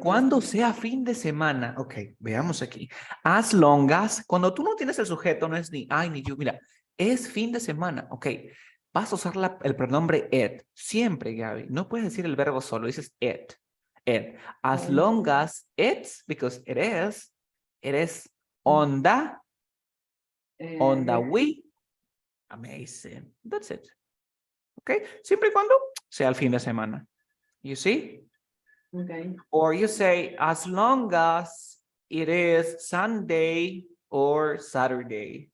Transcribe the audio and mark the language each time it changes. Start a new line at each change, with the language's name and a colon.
Spanish: cuando sea fin de semana. Ok, veamos aquí. As long as, cuando tú no tienes el sujeto, no es ni I ni you. Mira, es fin de semana. Ok. Vas a usar el pronombre it. Siempre, Gaby. No puedes decir el verbo solo, dices it.
English: It. As long as it's, because it is on the way. Amazing. That's it. Ok.
Spanish: Siempre y cuando sea el fin de semana.
English: You see? Okay. Or you say, as long as it is Sunday or Saturday.